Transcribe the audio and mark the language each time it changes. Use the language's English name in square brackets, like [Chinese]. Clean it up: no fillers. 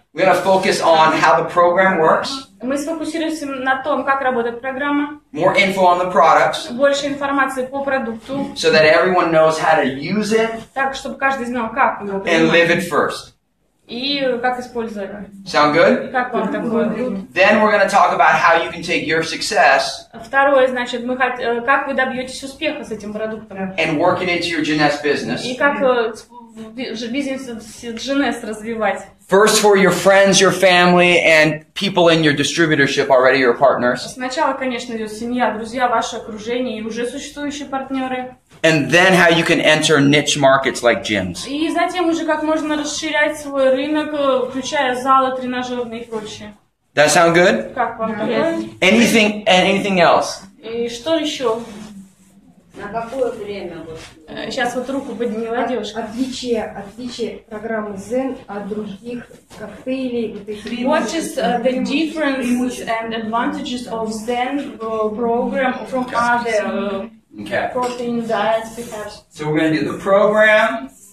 [English] We're gonna focus on how the program works. [Russian] Мы сфокусируемся на том, как работает программа. [English] More info on the products. [Russian] Больше информации по продукту. [English] So that everyone knows how to use it. [Russian] Так, чтобы каждый знал, как его [English] And live [Russian] применять. [English] it first. [Russian] И как использовать. [English] Sound good? [Russian] Как вам такое? [English] Then we're gonna talk about how you can take your success. [Russian] Второе, значит, как вы добьетесь успеха с этим продуктом. [English] And work it into your Jeunesse business. [Russian] И как бизнес Jeunesse развивать. [English] First for your friends, your family, and people in your distributorship already, your partners. [Russian] Сначала, конечно, идет семья, друзья, ваше окружение и уже существующие партнеры. [English] And then how you can enter niche markets like gyms. [Russian] И затем уже как можно расширять свой рынок, включая залы, тренажерные и прочее. [English] That sound good? [Russian] Как вам такое? [English] Anything else? [Russian] И что еще? На какое время? Сейчас вот руку подняла девушка. Отличие программы ZEN от других коктейлей. [English] What is the differences and advantages of ZEN program from other Okay. protein diets perhaps? So we're going to do the program.